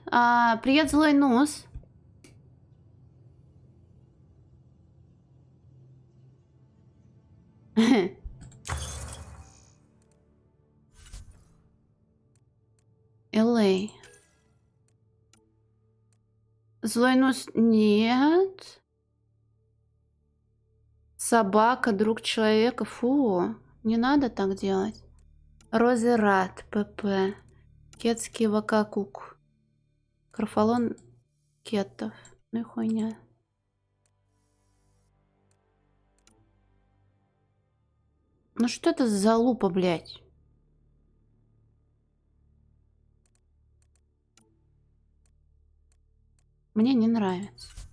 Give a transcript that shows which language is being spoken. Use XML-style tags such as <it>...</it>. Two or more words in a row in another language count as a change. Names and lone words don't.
<ru>Привет, злой нос. LA. Злой нос нет. Собака, друг человека. Фу, не надо так делать. Розерат, ПП. Кетский вакакук. Карфалон кетов. Ну и хуйня. Ну что это за залупа, блядь? Мне не нравится.</ru>